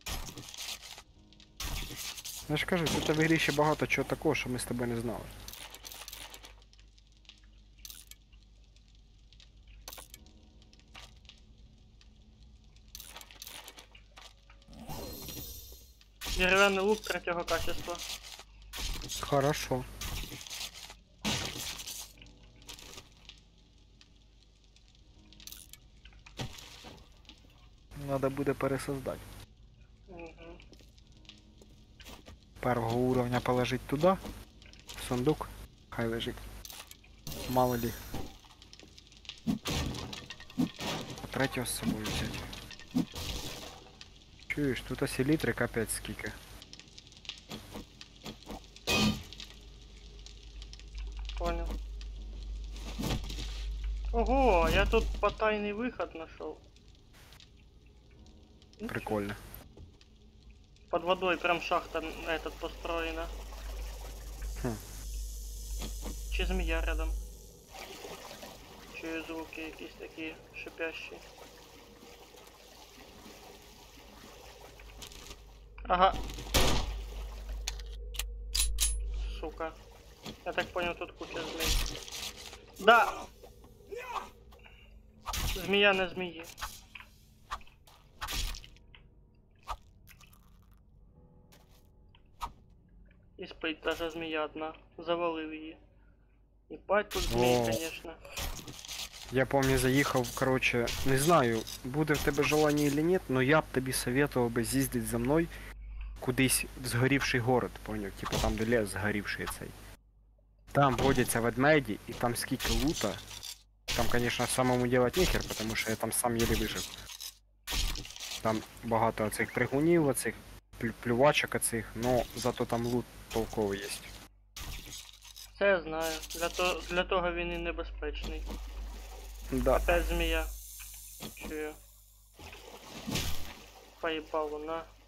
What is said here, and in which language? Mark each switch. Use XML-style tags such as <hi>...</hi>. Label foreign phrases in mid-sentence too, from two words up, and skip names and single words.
<uk>Я ж кажу, тут в ігрі ще багато чого такого, що ми з тобою не знали. Дерев'яний лук третього качества. Хорошо. Надо буде пересоздати. Угу.</uk> <ru>Первого уровня положить туди, в сундук,</ru> <uk>хай лежить.</uk> <ru>Мало ли.</ru> <uk>А третього з собою взяти. Чуєш, тут селітри капець скільки.</uk> <ru>Понял. Ого, я тут потайный выход нашел. Прикольно. Под водой прям шахта этот построена. Хм. Чи змея рядом.</ru> <uk>Чую звуки якісь такі шипящі. Ага. Сука.</uk> <ru>Я так понял, тут куча змей. Да!</ru> <uk>Змея на змеї. І спить даже змея одна. Завалив її.</uk> <ru>Ебать тут змей, О. конечно. Я помню,</ru> <uk>заїхав, короче, не знаю, буде в тебе желання</uk> <ru>или нет, но</ru> <uk>я б тобі советував би з'їздити за мною кудись в згорівший город, поняв? Типу там, де лес згорівший цей. Там водяться ведмеді, і там скільки лута.</uk> <ru>Там, конечно, самому делать нехер, потому що я там сам еле вижив.</ru> <uk>Там багато оцих пригунів, оцих плювачок оцих, но зато там лут толковий є. Це я знаю. Для того він і небезпечний. Да.</uk> <ru>Опять змея. Чую. Поебало на.</ru>